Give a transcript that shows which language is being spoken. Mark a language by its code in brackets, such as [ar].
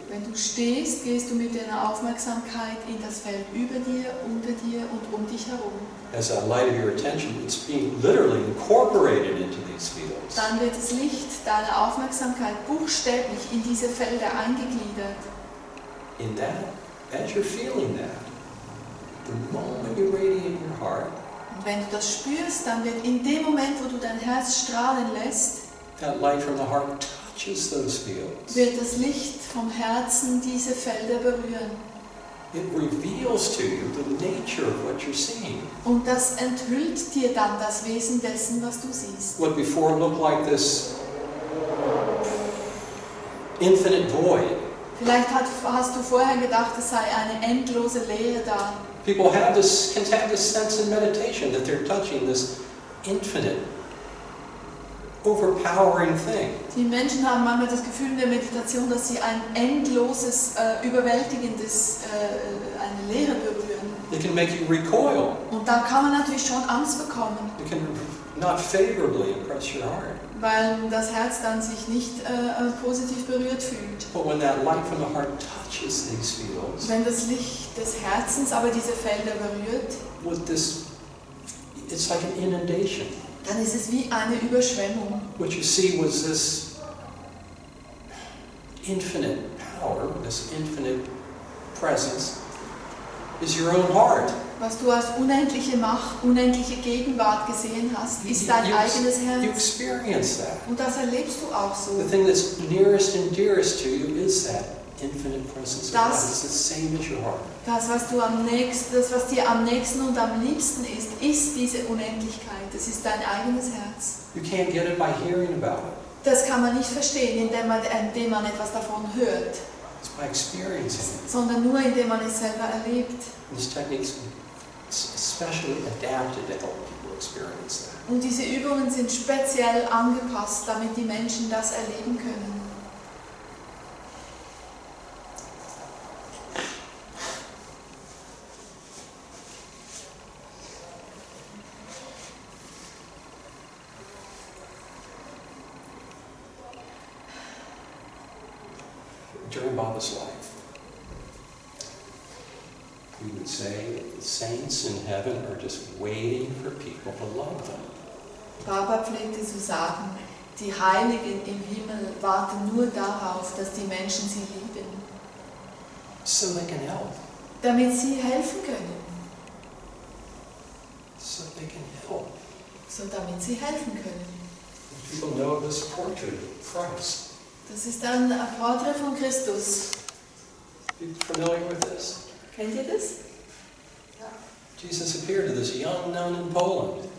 [de] Wenn du stehst, gehst du mit deiner Aufmerksamkeit in das Feld über dir, unter dir und um dich herum. [en] As that light of your attention, it's being literally incorporated into these fields. [de] Dann wird das Licht deiner Aufmerksamkeit buchstäblich in diese Felder eingegliedert. [en] In that, as you're feeling that, the moment you radiate your heart, [de] Und wenn du das spürst, dann wird in dem Moment, wo du dein Herz strahlen lässt, [en] that light from the heart touches those fields. [de] wird das Licht vom Herzen diese Felder berühren. [en] It reveals to you the nature of what you're seeing. [de] Und das enthüllt dir dann das Wesen dessen, was du siehst. [en] What before looked like this infinite void. [de] Vielleicht hast du vorher gedacht, es sei eine endlose Leere da. [en] People can have this sense in meditation that they're touching this infinite, overpowering thing. [de] Die Menschen haben manchmal das Gefühl in der Meditation, dass sie ein endloses, überwältigendes, eine Leere berühren. [en] It can make you recoil. [de] Und da kann man natürlich schon Angst bekommen, [en] It can not favorably impress your heart. [de] weil das Herz dann sich nicht positiv berührt fühlt. [en] But when that light from the heart touches these fields, [de] Wenn das Licht des Herzens aber diese Felder berührt, [en] with this, it's like an inundation. [de] dann ist es wie eine Überschwemmung. [en] What you see was this infinite power, this infinite presence, is your own heart. [de] Was du als unendliche Macht, unendliche Gegenwart gesehen hast, ist dein eigenes [en] You [de] Herz. [en] experience that. [de] Und das erlebst du auch so. [en] The thing that's nearest and dearest to you is that infinite presence of God. [de] Das- [en] It's the same as your heart. [de] Das, was dir am nächsten und am liebsten ist diese Unendlichkeit. Das ist dein eigenes Herz. [en] You can't get it by hearing about it. [de] Das kann man nicht verstehen, indem man etwas davon hört, [en] It's by experiencing it. [de] sondern nur indem man es selber erlebt. [en] And this technique's especially adapted to help people experience that. [de] Und diese Übungen sind speziell angepasst, damit die Menschen das erleben können. [en] During Baba's life, we would say that the saints in heaven are just waiting for people to love them. [de] Baba pflegte zu sagen, Die Heiligen im Himmel warten nur darauf, dass die Menschen sie lieben, [en] so they can help. [de] damit sie helfen können. [en] So they can help. [de] So damit sie helfen können. [en] People know this portrait of Christ. [de] Das ist ein Porträt von Christus. [en] Are you familiar with this? [de] Kennt ihr das? [en] Jesus appeared to this young nun in Poland,